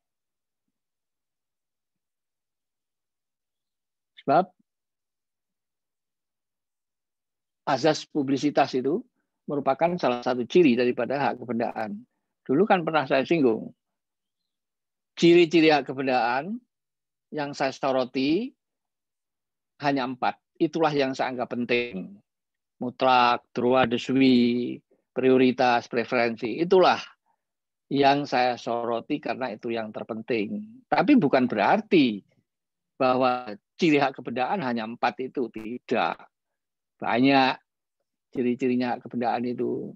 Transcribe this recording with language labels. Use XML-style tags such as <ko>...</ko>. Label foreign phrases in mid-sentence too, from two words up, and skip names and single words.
<id>Sebab azas publisitas itu merupakan salah satu ciri daripada hak kebendaan. Dulu kan pernah saya singgung. Ciri-ciri hak kebendaan yang saya soroti hanya 4. Itulah yang saya anggap penting. Mutlak,</id> <fr>droit de suite,</fr> <id>prioritas, preferensi. Itulah yang saya soroti karena itu yang terpenting. Tapi bukan berarti bahwa ciri hak kebendaan hanya 4 itu. Tidak. Banyak ciri-cirinya hak kebendaan itu.</id>